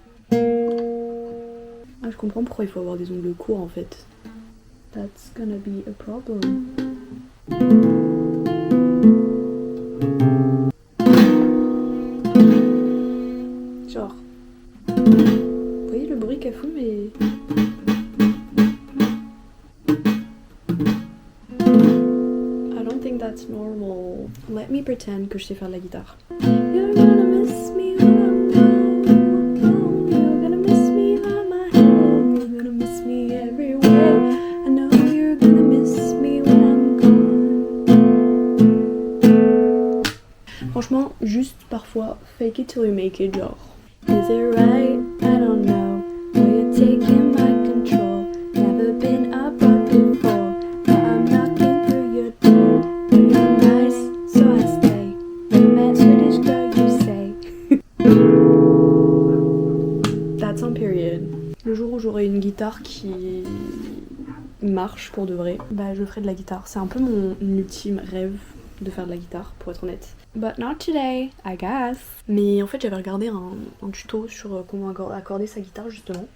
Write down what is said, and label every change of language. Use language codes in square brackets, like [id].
[fr] Ah, je comprends pourquoi il faut avoir des ongles courts en fait. [en] That's gonna be a problem. [fr] Genre. Vous voyez le bruit qu'elle fout, mais. [en] think that's normal. Let me pretend [fr] que je sais faire de la guitare. [en] You're gonna miss me when I'm gone. You're gonna miss me on my head. You're gonna miss me everywhere. I know you're gonna miss me when I'm gone. [fr] Franchement, juste parfois, [en] fake it till you make it, genre. Is it right? I don't know. Are you taking my control? Never been abroad before, but I'm knocking through your door. You're nice, so I stay. You're mad Swedish girl, you say. That's on period. [fr] Le jour où j'aurai une guitare qui marche pour de vrai, bah je ferai de la guitare. C'est un peu mon ultime rêve de faire de la guitare, pour être honnête. [en] But not today, I guess. [fr] Mais en fait, j'avais regardé un tuto sur comment accorder sa guitare, justement.